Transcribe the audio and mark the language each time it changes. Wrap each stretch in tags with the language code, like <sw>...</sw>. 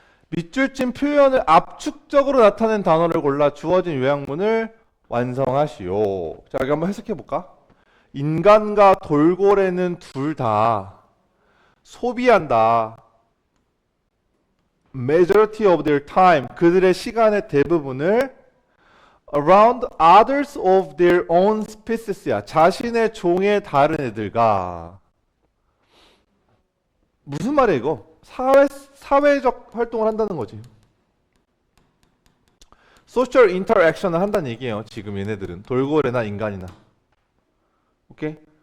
<ko>밑줄진 표현을 압축적으로 나타낸 단어를 골라 주어진 요약문을 완성하시오. 자, 여기 한번 해석해 볼까? 인간과 돌고래는 둘 다 소비한다.</ko> <en>Majority of their time,</en> <ko>그들의 시간의 대부분을</ko> <en>around others of their own species야.</en> <ko>자신의 종의 다른 애들과. 무슨 말이야 이거? 사회적 활동을 한다는 거지. 소셜 인터랙션을 한다는 얘기예요. 지금 얘네들은 돌고래나 인간이나. 오케이?</ko>